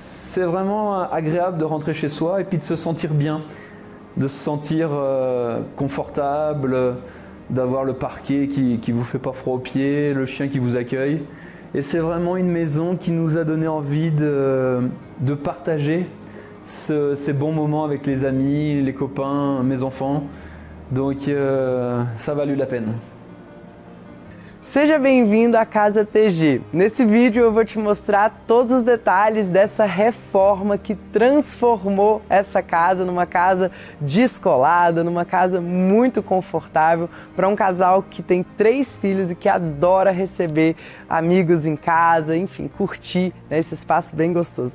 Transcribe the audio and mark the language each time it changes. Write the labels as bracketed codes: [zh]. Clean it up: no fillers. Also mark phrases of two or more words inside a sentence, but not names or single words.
[fr] c'est vraiment agréable de rentrer chez soi et puis de se sentir bien, de se sentir confortable, d'avoir le parquet qui vous fait pas froid aux pieds, le chien qui vous accueille. Et c'est vraiment une maison qui nous a donné envie de partager ces bons moments avec les amis, les copains, mes enfants. Donc ça a valu la peine. [pt] Seja bem-vindo à Casa TG. Nesse vídeo eu vou te mostrar todos os detalhes dessa reforma que transformou essa casa numa casa descolada, numa casa muito confortável para um casal que tem 3 filhos e que adora receber amigos em casa, enfim, curtir, né, esse espaço bem gostoso.